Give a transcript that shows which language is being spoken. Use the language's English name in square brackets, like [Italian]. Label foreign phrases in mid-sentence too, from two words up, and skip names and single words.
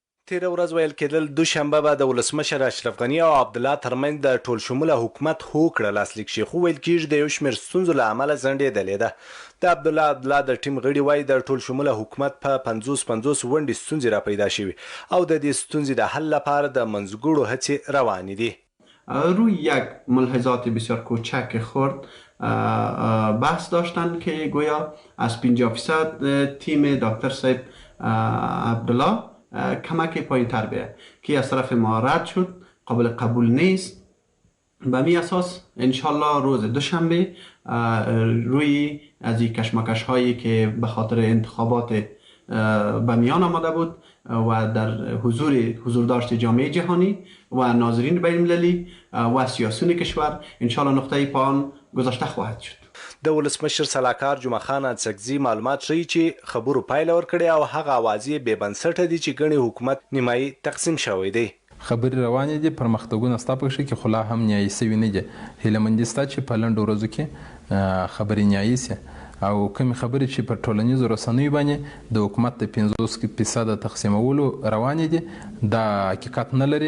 [Pashto] تیره ورځ ویل کېدل دوشنبه به د ولسمشر اشرف غني او عبدالله ترمنځ د ټول شموله حکومت هوکړه لاسلیک شي، خو ویل کېږي د یو شمېر ستونزو له امله ځنډېدلې ده. د عبدالله د ټیم غړي وایي د ټول شموله حکومت په 50 ونډې ستونزې را پیدا شوي او د دې ستونزې د حل لپاره د منځګړو هڅې روانې دي. [Persian] روی یک ملاحظات بسیار کوچک خرد بحث داشتند که گویا از 50% تیم دکتر صاحب عبدالله کمک پایین تر بیاید که از طرف ما رد شد، قابل قبول نیست. به می اساس انشالله روز دوشنبه روی از این کشمکش هایی که به خاطر انتخابات به میان آمده بود و در حضور داشت جامعه جهانی و ناظرین بین المللی و سیاسیون کشور انشالله نقطه پایان گذاشته خواهد شد. [Pashto] د ولسمشر سلاکار جمعه خان اڅکزي معلومات ښیي چې خبرو پایله ورکړې او هغه اوازې بې بنسټه دي چې ګڼې حکومت نیمایي تقسیم شوی دی. خبرې روانې دي، پرمختګونه ستا په کښې کې خو لا هم نیایي سوي نه دي. هیله مندي ستا چې په لنډو ورځو کې خبرې نیایي سي او کومې خبرې چې په ټولنیزو رسنیو باندې د حکومت د 50% تقسیمولو روانې دي دا حقیقت نه لري.